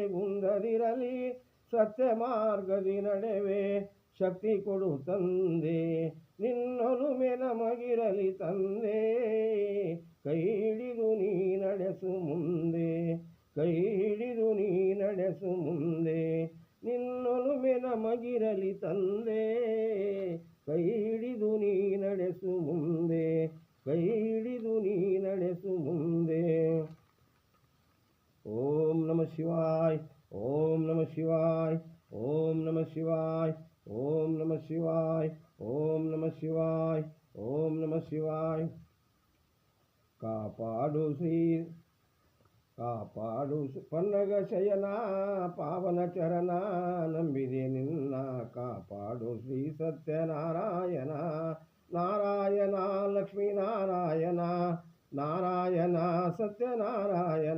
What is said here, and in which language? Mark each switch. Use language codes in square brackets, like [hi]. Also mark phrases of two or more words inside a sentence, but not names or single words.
[kn] ಗುಂದದಿರಲಿ ಸತ್ಯ ಮಾರ್ಗದಿ ನಡೆವೆ ಶಕ್ತಿ ಕೊಡು ತಂದೆ ನಿನ್ನೊಲುಮೆ ನಮಗಿರಲಿ ತಂದೆ ಕೈ ಹಿಡಿದು ನೀ ನಡೆಸು ಮುಂದೆ ಕೈ ಹಿಡಿದು ನೀ ನಡೆಸು ಮುಂದೆ ನಿನ್ನೊಲುಮೆ ನಮಗಿರಲಿ ತಂದೆ ಕೈ ಹಿಡಿದು ನೀ ನಡೆಸು ಮುಂದೆ ಕೈ ಹಿಡಿದು ನೀ ನಡೆಸು ಮುಂದೆ [sa] ಓಂ ನಮಃ ಶಿವಾಯ ಓಂ ನಮಃ ಶಿವಾಯ ಓಂ ನಮಃ ಶಿವಾಯ ಓಂ ನಮಃ ಶಿವಾಯ ಓಂ ನಮಃ ಶಿವಾಯ ಓಂ ನಮಃ ಶಿವಾಯ [kn] ಕಾಪಾಡು ಪನ್ನಗ ಶಯನ ಪಾವನ ಚರಣ ನಂಬಿದೆ ನಿನ್ನ ಕಾಪಾಡು ಶ್ರೀ ಸತ್ಯನಾರಾಯಣ ನಾರಾಯಣ ಲಕ್ಷ್ಮೀ ನಾರಾಯಣ ನಾರಾಯಣ ಸತ್ಯನಾರಾಯಣ